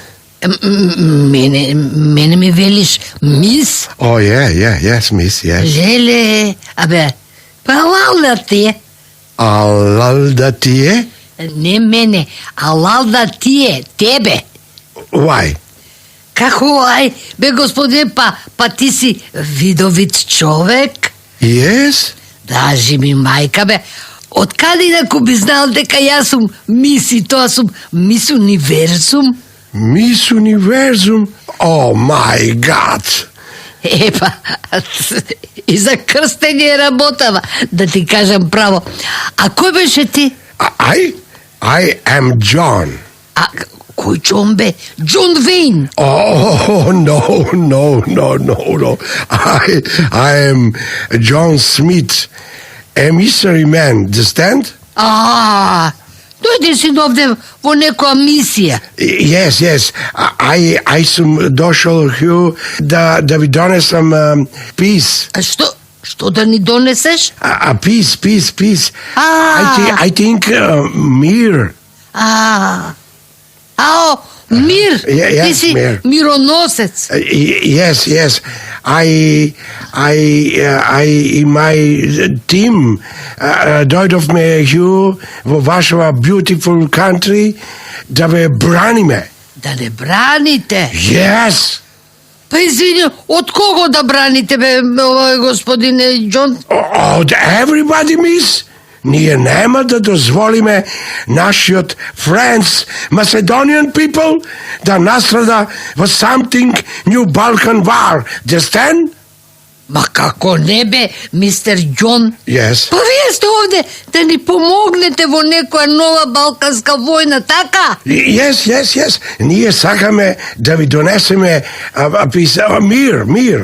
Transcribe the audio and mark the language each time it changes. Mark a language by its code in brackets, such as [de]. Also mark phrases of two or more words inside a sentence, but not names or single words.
[mk] Мене ми велиш мис? [en] Oh, yes, miss, yes. [mk] Леле, абе, па лалда ти. Алалда ти е? Не мене, а лалда ти е, тебе. [en] Why? [mk] Како ај, бе господине, па ти си видовит човек? [en] Yes? [mk] Дажи ми мајка, бе. Од каде инаку би знал дека јас сум мис и тоа сум мис универзум? [en] Miss Universum? Oh, my God! [mk] Епа, и за крстење работава, да ти кажам право. А кој беше ти? [en] I am John. [mk] А кој Джон бе? Джон Вейн. [en] Oh, no. I am John Smith, a mystery man, understand? [mk] Дојде си овде во некоја мисија. [en] Yes. I [mk] сум дошол хю да ви донесам peace. А што да ни донесеш? [en] Peace. I think мир. [mk] Мир. [en] Yes, [mk] Ти си мир. мироносец. [en] Yes. I in my team [mk] дојдовме хю во вашава [en] beautiful country [mk] да ве браниме. Да не браните. [en] Yes. [mk] Па извини, од кого да браните, бе, господине Джон? [en] Od everybody, miss. [mk] Ние нема да дозволиме нашиот [en] friends, Macedonian people, [mk] да настрада во [en] something New Balkan War. Understand? [mk] Ма како не бе, мистер Џон? [en] Yes. [mk] Па вие сте овде да ни помогнете во некоја нова балканска војна, така? [en] Yes. [mk] Ние сакаме да ви донесеме мир.